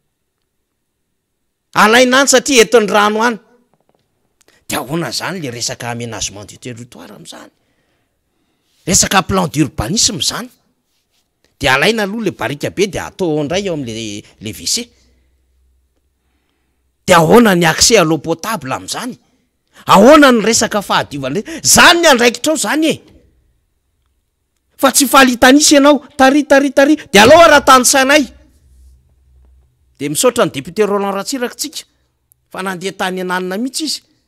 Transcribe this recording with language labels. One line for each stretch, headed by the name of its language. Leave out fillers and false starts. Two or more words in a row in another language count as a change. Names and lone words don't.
Malagasy: Alaina any satria eton'ny rano any. Dia ahoana zany le resaka
French: aménagement du territoire
Malagasy: am'zany. Resaka
French: plan d'urbanisme
Malagasy: zany. Dia alaina aloha le barika be dia atao indray eo am'le WC. Dia ahoana ny
French: accès à l'eau potable
Malagasy: am'zany? Ahoana ny resaka fahadiovana? Zany ny andraikitrao zany e. Fa tsy fahalitanisa ianao, tari dia alao raha tany sainay. Dia misaotra ny député Roland Ratsiraka tsika fa nandeha tany ananina mihitsy izy.